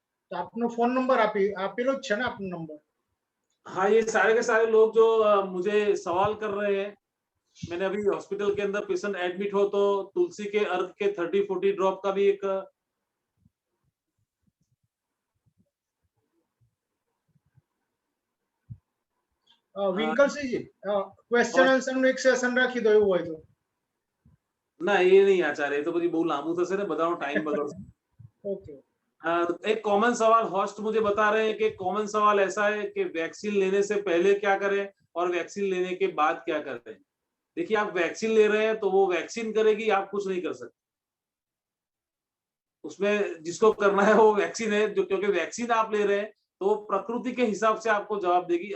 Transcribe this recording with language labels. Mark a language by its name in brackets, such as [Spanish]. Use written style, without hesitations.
[Gujarati] તો આપનો phone number આપેલો જ છે ને આપનો નંબર? [Hindi] हाँ, ये सारे के सारे लोग जो मुझे सवाल कर रहे हैं, मैंने अभी हॉस्पिटल के अंदर पेशेंट एडमिट हो तो तुलसी के अर्क के 30-40 ड्रॉप का भी एक [Gujarati] વિંકલસિંહજી ક્વેશ્ચન આન્સર નું એક સેશન રાખી દો એવું હોય તો. [Hindi] ना, ये नहीं आचार्य, तो [Gujarati] પછી બહુ લાંબુ થશે ને, બધાનો ટાઈમ બગડશે. [English] Okay. [Hindi] एक कॉमन सवाल होस्ट मुझे बता रहे हैं कि कॉमन सवाल ऐसा है कि वैक्सीन लेने से पहले क्या करें और वैक्सीन लेने के बाद क्या करें। देखिए, आप वैक्सीन ले रहे हैं तो वो वैक्सीन करेगी, आप कुछ नहीं कर सकते उसमें। जिसको करना है वो वैक्सीन है, जो क्योंकि वैक्सीन आप ले रहे हैं तो प्रकृति के हिसाब से आपको जवाब देगी।